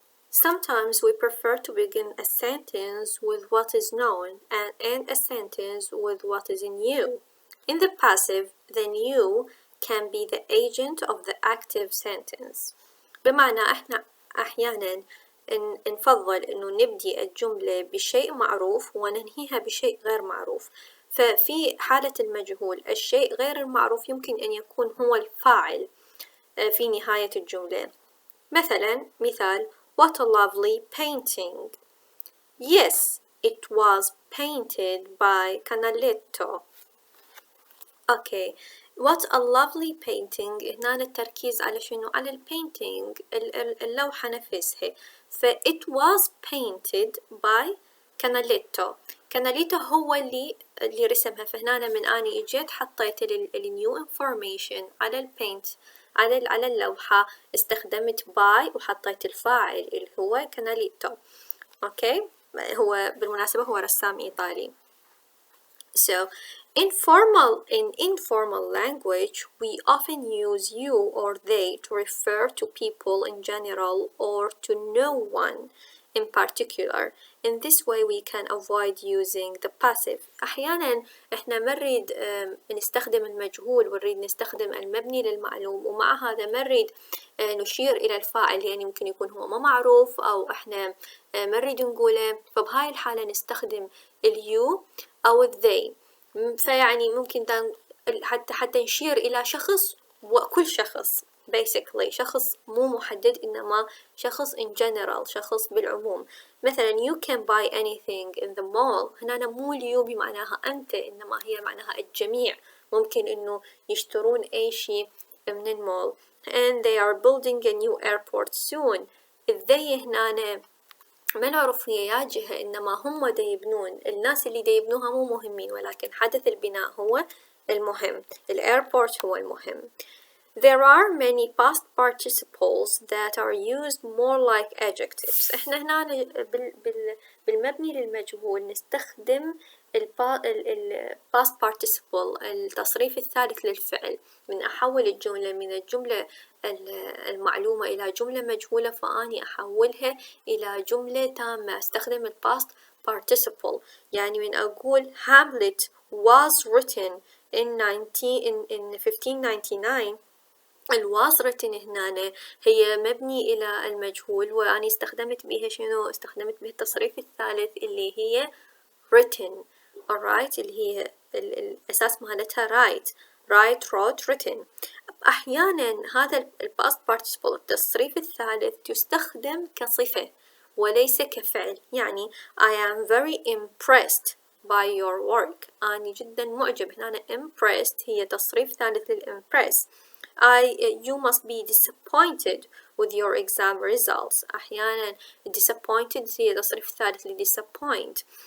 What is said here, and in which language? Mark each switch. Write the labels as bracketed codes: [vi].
[en] Sometimes we prefer to begin a sentence with what is known and end a sentence with what is new. In the passive, the new can be the agent of the active sentence. [ar] بمعنى احنا أحيانا نفضل إنه نبدي الجملة بشيء معروف وننهيها بشيء غير معروف. ففي حالة المجهول الشيء غير المعروف يمكن أن يكون هو الفاعل في نهاية الجملة. [en] مثال What a lovely painting. Yes, it was painted by Canaletto. Okay, what a lovely painting. [ar] هنا التركيز على شنو؟ على البينتينج، اللوحة نفسها. [en] it was painted by Canaletto. [ar] Canaletto هو اللي رسمها. فهنا من أنا إجيت حطيت [en] new information [ar] على البينت، على اللوحة، استخدمت by وحطيت الفاعل اللي هو Canaletto. [en] okay. [ar] هو بالمناسبة هو رسام إيطالي. [en] So in informal language, we often use you or they to refer to people in general or to no one in particular. In this way we can avoid using the passive. [ar] أحيانا إحنا ما نريد نستخدم المجهول ونريد نستخدم المبني للمعلوم، ومع هذا ما نريد نشير إلى الفاعل، يعني ممكن يكون هو ما معروف أو إحنا ما نريد نقوله. فبهاي الحالة نستخدم اليو أو they. فيعني ممكن حتى نشير إلى شخص وكل شخص، basically شخص مو محدد إنما شخص [en] in general، [ar] شخص بالعموم. [en] مثلا you can buy anything in the mall. [ar] هنا مو اليو بمعناها أنت، إنما هي معناها الجميع ممكن إنه يشترون أي شيء من المول. [en] and they are building a new airport soon. [ar] they هنا ما نعرف هي يا جهة، إنما هم دا يبنون. الناس اللي دا يبنوها مو مهمين، ولكن حدث البناء هو المهم. الأيربورت هو المهم. [en] There are many past participles that are used more like adjectives. [ar] إحنا هنا بالمبني للمجهول نستخدم ال past participle التصريف الثالث للفعل. من أحول الجملة من الجملة المعلومة إلى جملة مجهولة، فأني أحولها إلى جملة تامة، أستخدم ال past participle. يعني من أقول [en] Hamlet was written in 1599، [ar] ال was written هنا هي مبني إلى المجهول، وأنا استخدمت بها شنو؟ استخدمت بها التصريف الثالث اللي هي written. alright، اللي هي الأساس مالتها [en] write wrote written. [ar] أحيانا هذا ال past participle التصريف الثالث يستخدم كصفة وليس كفعل. [en] يعني I am very impressed by your work. [ar] أنا جدا معجب. هنا impressed هي تصريف ثالث للimpress. [en] You must be disappointed with your exam results. [ar] أحيانا disappointed هي تصريف ثالث ل disappoint.